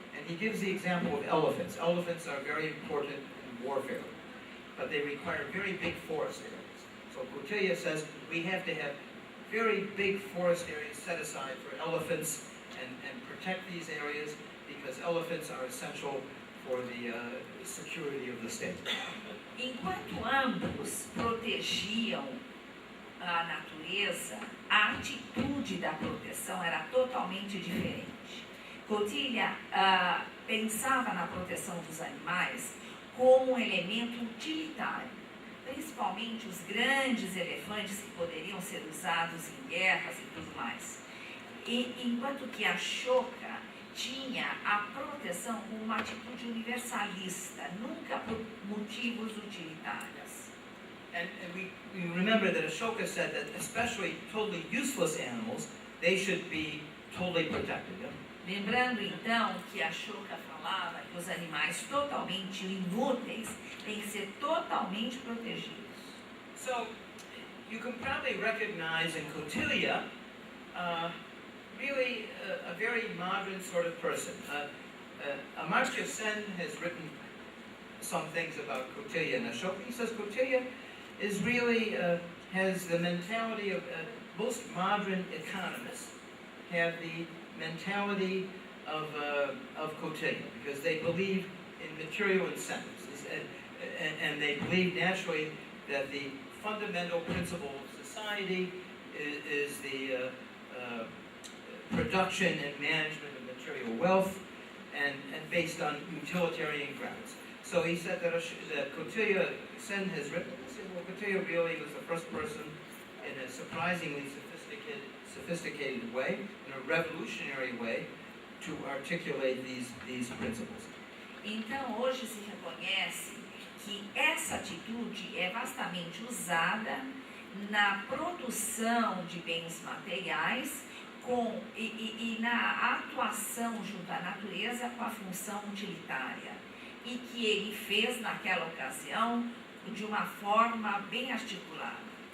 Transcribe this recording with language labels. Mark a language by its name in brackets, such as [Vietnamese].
[English] And he gives the example of elephants. Elephants are very important in warfare, but they require very big forest areas. So Kautilya says we have to have very big forest areas set aside for elephants and protect these areas, because elephants are essential for the security of the state. [Portuguese] Enquanto ambos protegiam a natureza, a atitude da proteção era totalmente diferente. Kautilya pensava na proteção dos animais como um elemento utilitário, principalmente os grandes elefantes que poderiam ser usados em guerras e tudo mais. Enquanto que a Ashoka tinha a proteção como uma atitude universalista, nunca por motivos utilitários. [English] And we remember that Ashoka said that especially totally useless animals, they should be totally protected. Yeah? [Portuguese] Lembrando então que a Ashoka falava que os animais totalmente inúteis têm que ser totalmente protegidos. [English] So you can probably recognize in Kautilya really a very modern sort of person. Amartya Sen has written some things about Kautilya and Ashoka. He says Kautilya is really has the mentality of most modern economists have the mentality of Kautilya, because they believe in material incentives, and they believe naturally that the fundamental principle of society is the production and management of material wealth, and based on utilitarian grounds. So he said that Kautilya Sen has written, he said, well, Kautilya really was the first person in a surprisingly sophisticated way, in a revolutionary way, to articulate these principles. [Portuguese] Então, hoje se reconhece que essa atitude é vastamente usada na produção de bens materiais e na atuação junto à natureza com a função utilitária, e que ele fez naquela ocasião de uma forma bem articulada.